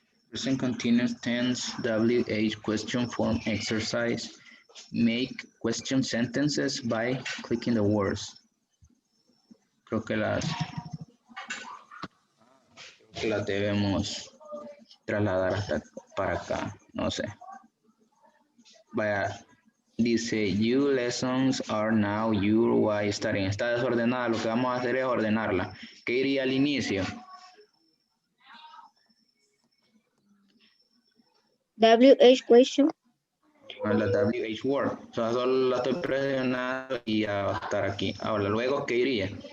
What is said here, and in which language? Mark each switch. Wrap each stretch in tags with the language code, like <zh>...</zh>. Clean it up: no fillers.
<en>Present continuous tense WH question form exercise. Make question sentences by clicking the words.</en> <es>Creo que las debemos trasladar hasta para acá, no sé. Vaya, dice,</es> <en>you lessons are now your way studying.</en> <es>Está desordenada, lo que vamos a hacer es ordenarla. ¿Qué iría al inicio?</es> <en>WH question.</en> <es>La WH word. O sea, solo la estoy presionando y ya va a estar aquí. Ahora, luego, ¿qué iría?</es>